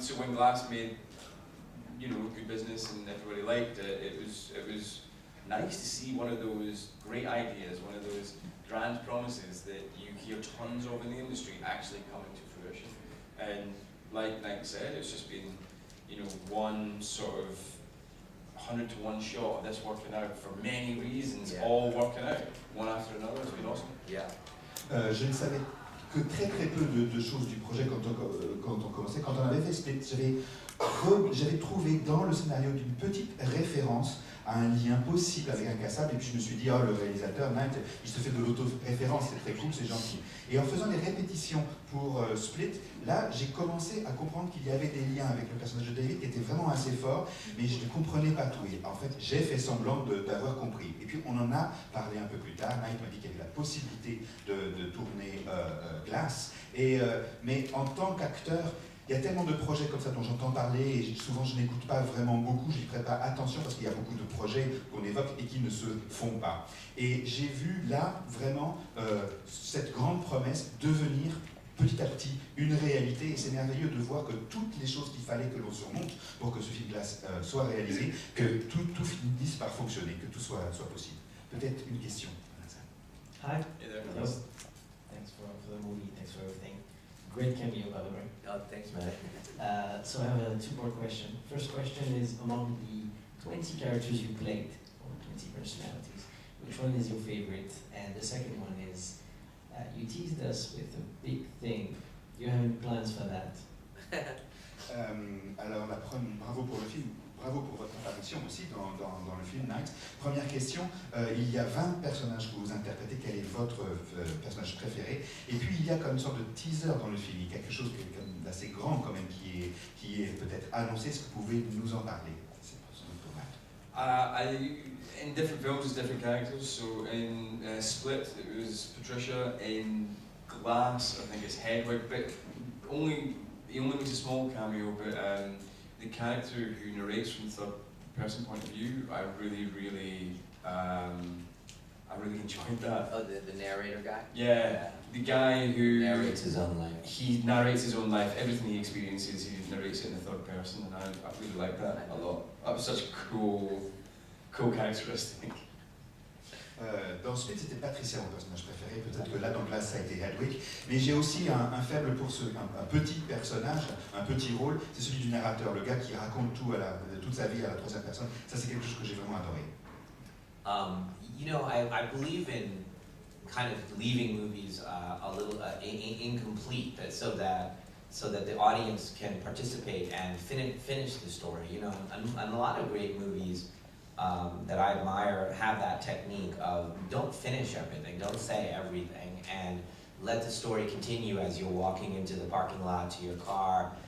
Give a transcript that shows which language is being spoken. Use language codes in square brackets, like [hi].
[en] So when Glass made, you know, good business and everybody liked it, it was nice to see one of those great ideas, one of those grand promises that you hear tons of in the industry actually coming to fruition. And like Mike said, it's just been, you know, one sort of 100-to-1 shot of this working out for many reasons, all working out, one after another. It's been awesome. Yeah. [fr] Je ne savais que très peu de choses du projet quand on commençait. Quand on avait fait Split, j'avais trouvé dans le scénario d'une petite référence à un lien possible avec Incassable, et puis je me suis dit, oh, le réalisateur, Knight, il se fait de l'auto-référence, c'est très cool, c'est gentil. Et en faisant les répétitions pour Split, là, j'ai commencé à comprendre qu'il y avait des liens avec le personnage de David qui étaient vraiment assez forts, mais je ne comprenais pas tout. Et en fait, j'ai fait semblant d'avoir compris. Et puis, on en a parlé un peu plus tard. Knight m'a dit qu'il y avait la possibilité de tourner Glass. Mais en tant qu'acteur, il y a tellement de projets comme ça dont j'entends parler, et souvent je n'écoute pas vraiment beaucoup, je n'y prête pas attention parce qu'il y a beaucoup de projets qu'on évoque et qui ne se font pas. Et j'ai vu là vraiment cette grande promesse devenir petit à petit une réalité, et c'est merveilleux de voir que toutes les choses qu'il fallait que l'on surmonte pour que ce film Glass soit réalisé, que tout finisse par fonctionner, que tout soit possible. Peut-être une question. [en] Hi. Hey there. Hello. Thanks for the movie, thanks for everything. Great cameo, by the way. Oh, thanks, man. So I have a two-part question. First question is, among the 20 characters you played, or 20 personalities, which one is your favorite? And the second one is, you teased us with a big thing. Do you have any plans for that? [fr] Alors, bravo pour le film, bravo pour votre apparition aussi dans le film Night. Première question, il y a 20 personnages que vous interprétez, quel est votre personnage préféré? Et puis il y a comme une sorte de teaser dans le film, il y a quelque chose d'assez grand quand même qui est peut-être annoncé. Est-ce que vous pouvez nous en parler? C'est pour Matt. [en] In different films, there's different characters. So in Split, it was Patricia. In Glass, I think it's Hedwig, but he only makes a small cameo. But the character who narrates from the third-person point of view, I really enjoyed that. Oh, the narrator guy? Yeah, the guy who narrates his own life. He narrates his own life. Everything he experiences, he narrates it in the third person, and I really like that a lot. That was such a cool characteristic. [fr] Dans Split, c'était Patricia, mon personnage préféré. Peut-être que là, dans Glass, ça a été Hedwig. Mais j'ai aussi un faible pour un petit personnage, un petit rôle. C'est celui du narrateur, le gars qui raconte toute sa vie à la troisième personne. Ça, c'est quelque chose que j'ai vraiment adoré. [en] You know, I believe in kind of leaving movies a little incomplete, so that so that the audience can participate and finish the story. You know, and a lot of great movies that I admire have that technique of don't finish everything, don't say everything, and let the story continue as you're walking into the parking lot to your car.